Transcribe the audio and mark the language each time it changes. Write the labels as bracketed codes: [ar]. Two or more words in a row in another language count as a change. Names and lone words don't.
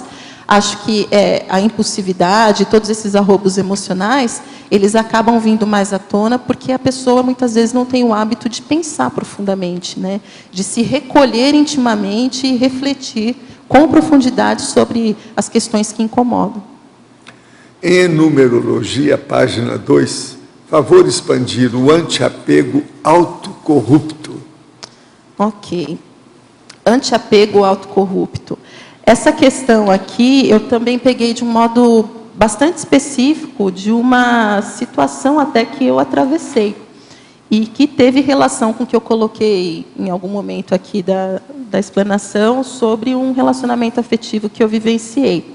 [pt] Acho que a impulsividade, todos esses arroubos emocionais, eles acabam vindo mais à tona porque a pessoa, muitas vezes, não tem o hábito de pensar profundamente, né? De se recolher intimamente e refletir com profundidade sobre as questões que incomodam. Em numerologia, página 2, favor expandir o antiapego autocorrupto. Ok. Antiapego autocorrupto. Essa questão aqui, eu também peguei de um modo bastante específico de uma situação até que eu atravessei e que teve relação com o que eu coloquei em algum momento aqui da explanação sobre um relacionamento afetivo que eu vivenciei.